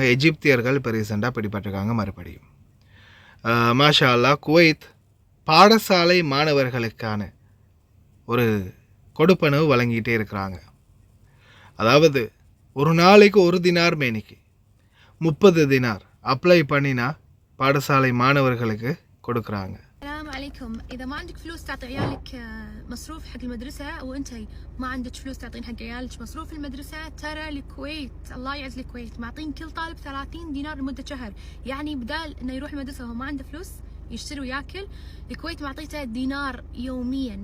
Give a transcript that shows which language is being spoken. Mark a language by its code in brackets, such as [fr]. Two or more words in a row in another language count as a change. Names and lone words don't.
[ta] எஜிப்தியர்கள் இப்போ ரீசெண்டாக பிடிபட்டிருக்காங்க மறுபடியும். [ar] ما شاء الله, [ta] குவைத் பாடசாலை மாணவர்களுக்கான ஒரு கொடுப்பனவு வழங்கிட்டே இருக்கிறாங்க. அதாவது ஒரு நாளைக்கு 1 தினார் மேனிக்கு 30 தினார் அப்ளை பண்ணினா பாடசாலை மாணவர்களுக்கு கொடுக்குறாங்க. [ar] السلام عليكم. إذا ما عندك فلوس تعطي عيالك مصروف حق المدرسة وأنت ما عندك فلوس تعطين حق عيالك مصروف المدرسة، ترى الكويت الله يعز الكويت معطين كل طالب 30 دينار لمدة شهر. يعني بدال إنه يروح المدرسة وهو ما عنده فلوس يشتري وياكل، الكويت معطيته دينار يوميا.